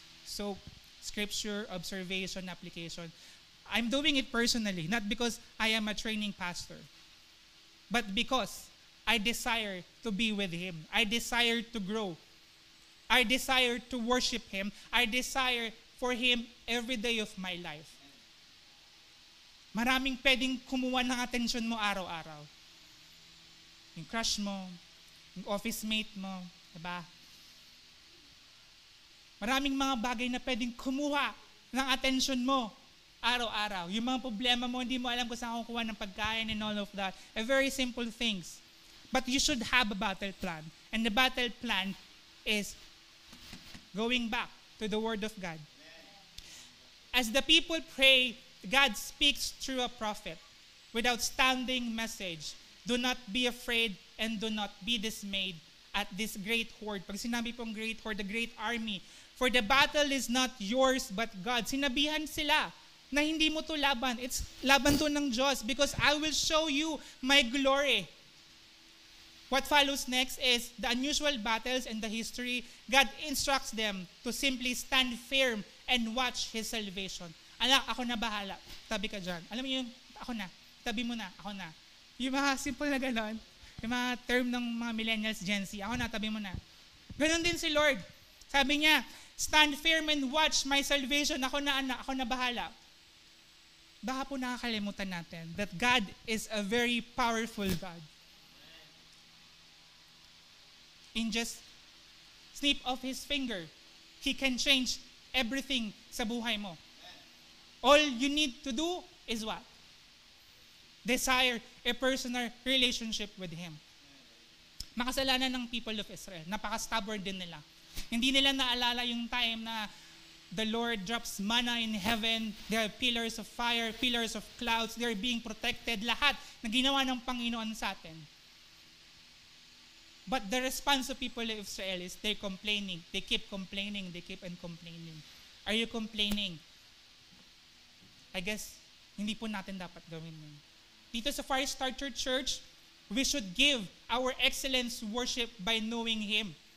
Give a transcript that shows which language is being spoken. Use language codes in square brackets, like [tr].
[en] So, scripture, observation, application. I'm doing it personally, not because I am a training pastor, but because I desire to be with Him. I desire to grow. I desire to worship Him. I desire for Him every day of my life. [tl] Maraming pwedeng kumuha ng atensyon mo araw-araw. Yung crush mo, yung office mate mo, diba? Maraming mga bagay na pwedeng kumuha ng atensyon mo araw-araw. Yung mga problema mo, hindi mo alam kung saan kukuha ng pagkain [en] and all of that. A very simple things. But you should have a battle plan. And the battle plan is going back to the Word of God. As the people pray, God speaks through a prophet with outstanding message. Do not be afraid and do not be dismayed at this great horde. [tl] Pag sinabi pong [en] great horde, the great army. For the battle is not yours but God. [tl] Sinabihan sila na hindi mo to laban. It's laban to ng Diyos [en] because I will show you my glory. What follows next is the unusual battles and the history. God instructs them to simply stand firm and watch His salvation. [tl] Anak, ako na bahala. Tabi ka dyan. Alam mo yun, ako na. Tabi mo na, ako na. Yung mga simple na gano'n, yung mga term ng mga millennials, Gen Z, ako na, tabi mo na. Ganon din si Lord. Sabi niya, [en] stand firm and watch my salvation. [tl] Ako na, anak, ako na bahala. Baka po nakakalimutan natin [en] that God is a very powerful God. In just snip of His finger, He can change everything [tl] sa buhay mo. [en] All you need to do is what? Desire a personal relationship with Him. [tl] Makasalanan ng people of Israel. Napaka-stubborn din nila. Hindi nila naalala yung time na [en] the Lord drops manna in heaven. There are pillars of fire, pillars of clouds. They're being protected. [tl] Lahat na ginawa ng Panginoon sa atin. [en] But the response of people of Israel is they're complaining. They keep complaining. They keep on complaining. Are you complaining? I guess, [tl] hindi po natin dapat gawin yun. Dito sa Firestarter Church, [en] we should give our excellence worship by knowing Him.